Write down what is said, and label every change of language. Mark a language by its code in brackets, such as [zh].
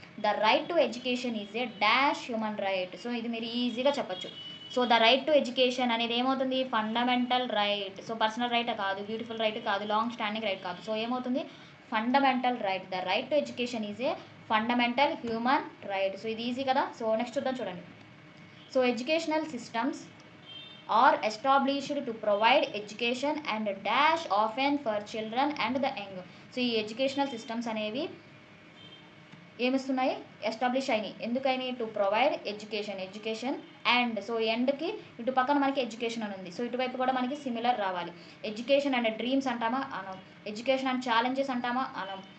[en] The right to education is a dash human right. [te] So ఇది మీరు ఈజీగా చెప్పచ్చు. So the right to education అనేది ఏమవుతుంది, fundamental right. So personal right కాదు, బ్యూటిఫుల్ రైట్ కాదు, లాంగ్ స్టాండింగ్ రైట్ కాదు. సో ఏమవుతుంది, fundamental right. [en] The right to education is a fundamental human right. [te] So ఇది ఈజీ కదా. సో నెక్స్ట్ చూద్దాం. [en] చూడండి, so educational systems are established to provide education and dash often for children and the young. [te] So ఈ educational systems అనేవి ఏమిస్తున్నాయి, establish అయినాయి. ఎందుకని, to provide education and. So ఎండ్కి ఇటు పక్కన మనకి ఎడ్యుకేషన్ అని ఉంది. సో ఇటువైపు కూడా మనకి సిమిలర్ రావాలి. ఎడ్యుకేషన్ అండ్ డ్రీమ్స్ అంటామా అనం, ఎడ్యుకేషన్ అండ్ ఛాలెంజెస్ అంటామా అనం.